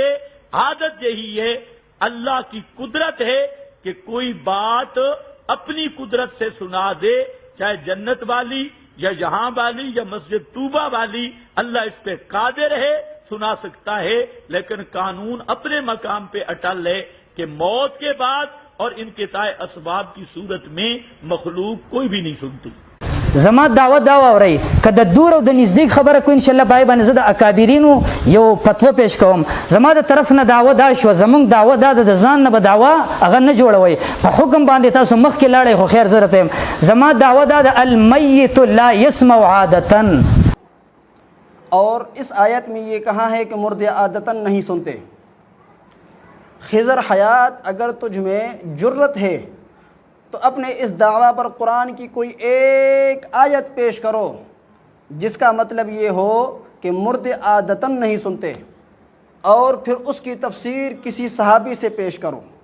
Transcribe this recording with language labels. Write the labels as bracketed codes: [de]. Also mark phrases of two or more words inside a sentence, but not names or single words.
[ur] عادت یہی ہے، اللہ کی قدرت ہے کہ کوئی بات اپنی قدرت سے سنا دے، چاہے جنت والی یا یہاں والی یا مسجد طوبہ والی، اللہ اس پہ قادر ہے، سنا سکتا ہے، لیکن قانون اپنے مقام پہ اٹل ہے کہ موت کے بعد اور انقطاع اسباب کی صورت میں مخلوق کوئی بھی نہیں سنتی۔ [ps] زما دعوت دا اوري کده دور او د نزدیک خبره کو [ar] ان شاء الله [ps] پای باندې زه د اکابرینو یو فتوا پیش کوم. زما د طرف نه دعوت دا شو، زمونږ دعوت دا د ځان نه به دعوا هغه نه جوړوي، په حکم باندې تاسو مخ کې لاړې خو خیر زره ته زما دعوت دا د [ar] المیت لا يسمع عادتا، [ur] اور اس آیت میں یہ کہا ہے کہ مردے عادتاً نہیں سنتے۔ خضر حیات اگر تجھ میں جرت ہے تو اپنے اس دعویٰ پر قرآن کی کوئی ایک آیت پیش کرو جس کا مطلب یہ ہو کہ مردے عادتاً نہیں سنتے، اور پھر اس کی تفسیر کسی صحابی سے پیش کرو۔